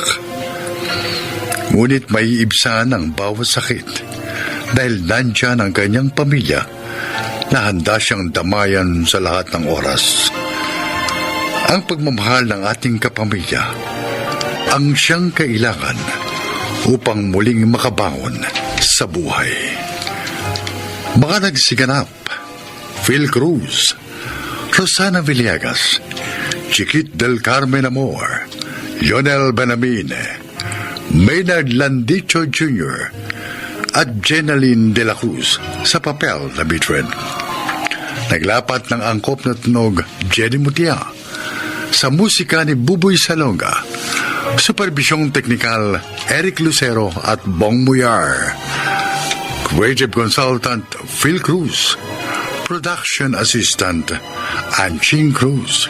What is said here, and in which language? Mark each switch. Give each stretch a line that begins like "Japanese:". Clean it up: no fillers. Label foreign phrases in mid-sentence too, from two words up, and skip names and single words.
Filipino: Ngunit may ibsan ang bawat sakit dahil nandyan ang kanyang pamilya na handa siyang damayan sa lahat ng oras. Ang pagmamahal ng ating kapamilya ang siyang kailangan upang muling makabangon sa buhay. Mga nagsiganap: Phil Cruz, Rosana Villegas, Chiquit del Carmen Amor, Lionel Benamine, Maynard Landicho Jr., at Jenaline de la Cruz sa papel na Mildred. Naglapat ng angkop na tunog Jenny Mutia, sa musika ni Buboy Salonga, superbisyong teknikal Eric Lucero at Bong Muyar,
English: creative consultant
Filipino: Phil Cruz,
English: production assistant
Filipino: Anching Cruz.